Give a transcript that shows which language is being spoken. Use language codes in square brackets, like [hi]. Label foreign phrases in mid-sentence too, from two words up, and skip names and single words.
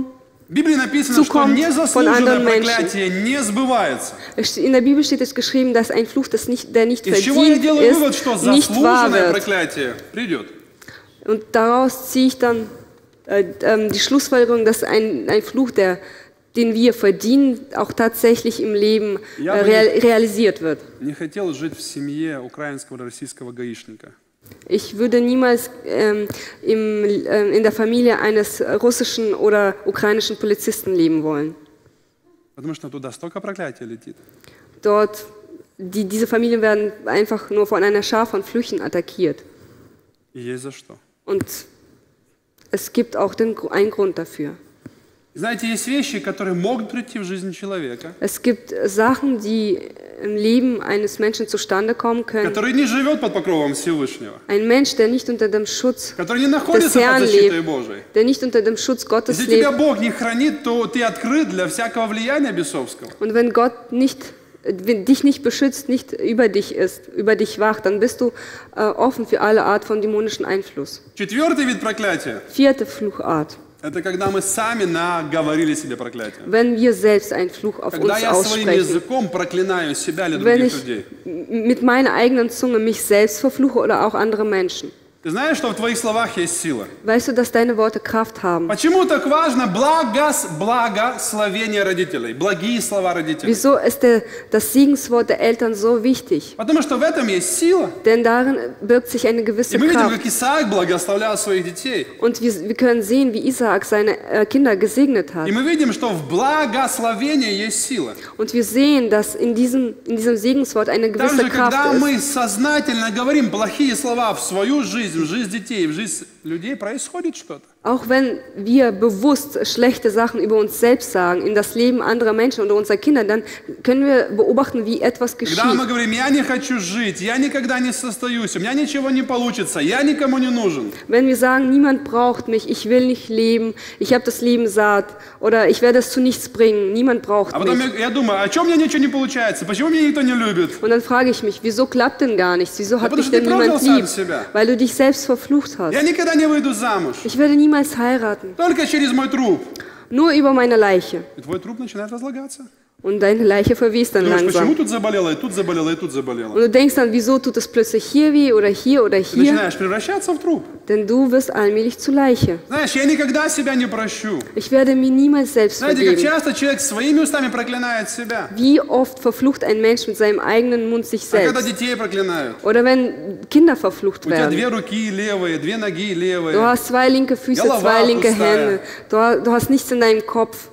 [ru] В Библии написано, что [de] Zukommt von [ru] незаслуженное [de] anderen [ru] проклятие не сбывается. [de] In der Bibel steht es geschrieben, dass ein Fluch, der nicht [ru] Из чего я [de] verdient [ru] делаю вывод, [de] ist, [ru] что [de] nicht wahr [ru] заслуженное [de] wird. [ru] проклятие придет. [de] Und daraus ziehe ich dann die Schlussfolgerung, dass ein Fluch, den wir verdienen, auch tatsächlich im Leben realisiert wird. [ru] Не хотел жить в семье украинского или российского гаишника. [de] Ich würde niemals in der Familie eines russischen oder ukrainischen Polizisten leben wollen. [ru] Потому что туда столько проклятия летит. [de] Dort, diese Familien werden einfach nur von einer Schar von Flüchen attackiert. [ru] И есть за что. [de] Und es gibt auch einen Grund dafür. [ru] Знаете, есть вещи, которые могут прийти в жизнь человека, [de] Es gibt Sachen, die im Leben eines Menschen zustande kommen können. [ru] который не живет под покровом Всевышнего, [de] Ein Mensch, der nicht unter dem Schutz [ru] который не [de] des [ru] находится [de] Herrn [ru] под защитой [de] lebt, [ru] Божией. [de] der nicht unter dem Schutz Gottes [ru] Если тебя [de] lebt. [ru] Бог не хранит, то ты открыт для всякого влияния бесовского. [de] Und wenn Gott dich nicht beschützt, nicht über dich wacht, dann bist du offen für alle Art von dämonischen Einfluss. [ru] Четвертый вид проклятия [de] Vierte Fluchart. [ru] – это когда мы сами наговорили себе проклятие. [de] Wenn wir selbst einen Fluch auf [ru] Когда [de] uns [ru] я своим [de] aussprechen. [ru] языком проклинаю себя или [de] Wenn [ru] других [de] ich [ru] людей. [de] mit meiner eigenen Zunge mich selbst verfluche oder auch andere Menschen. [ru] Ты знаешь, что в твоих словах есть сила? [de] Weißt du, dass deine Worte Kraft haben? [ru] Почему так важно благословение родителей, благие слова родителей? [de] Wieso ist das Segenswort der Eltern so wichtig? [ru] Потому что в этом есть сила. [de] Denn darin birgt sich eine [ru] И [de] gewisse [ru] мы видим, [de] Kraft. [ru] как Исаак благословлял своих детей. [de] Und wir können sehen, wie Isaak seine Kinder gesegnet hat. [ru] И мы видим, что в благословении есть сила. [de] Und wir sehen, dass in diesem Segenswort eine gewisse [ru] Также, когда [de] Kraft ist. [ru] мы сознательно говорим плохие слова в свою жизнь, в жизнь детей, в жизнь людей, происходит что-то. [de] Auch wenn wir bewusst schlechte Sachen über uns selbst sagen, in das Leben anderer Menschen oder unserer Kinder, dann können wir beobachten, wie etwas [ru] Когда [de] geschieht. [ru] мы говорим, я не хочу жить, я никогда не состоюсь, у меня ничего не получится, я никому не нужен. [de] Wenn wir sagen, niemand braucht mich, ich will nicht leben, ich habe das Leben satt oder ich werde es zu nichts bringen, niemand braucht [ru] А потом [de] mich. [ru] я думаю, а чем у меня ничего не получается, почему меня никто не любит? [de] Und dann frage ich mich, wieso klappt denn gar nichts? Wieso hat [ru] потому [de] mich [ru] что ты [de] denn niemand [ru] проклял сам [de] lieb? [ru] себя. [de] Weil du dich selbst verflucht hast. [ru] Я никогда не выйду замуж, [de] Ich werde niemals heiraten, [ru] только через мой труп. [de] nur über meine Leiche. [ru] И твой труп начинает разлагаться. [de] Und deine Leiche verwest dann [ru] Думаешь, почему [de] langsam. [ru] тут заболело, и тут заболело, и тут [de] Und [ru] заболело? [de] du denkst dann, wieso tut es plötzlich hier weh oder hier oder [ru] Ты [de] hier? [ru] начинаешь превращаться в труп. [de] Denn du wirst allmählich zu Leiche. [ru] Знаешь, я никогда себя не прощу. [de] Ich werde mir niemals selbst [ru] Знаете, как [de] vergeben. [ru] часто человек своими устами проклинает себя. [de] Wie oft verflucht ein Mensch mit seinem eigenen Mund sich [ru] А когда [de] selbst? [ru] детей проклинают? [de] Oder wenn Kinder verflucht [ru] У тебя две [de] werden. [ru] руки левые, две ноги [de] Du [ru] левые. [de] hast zwei linke Füße, [ru] Голова [de] zwei linke [ru] пустая. [de] Hände. Du hast nichts in deinem Kopf.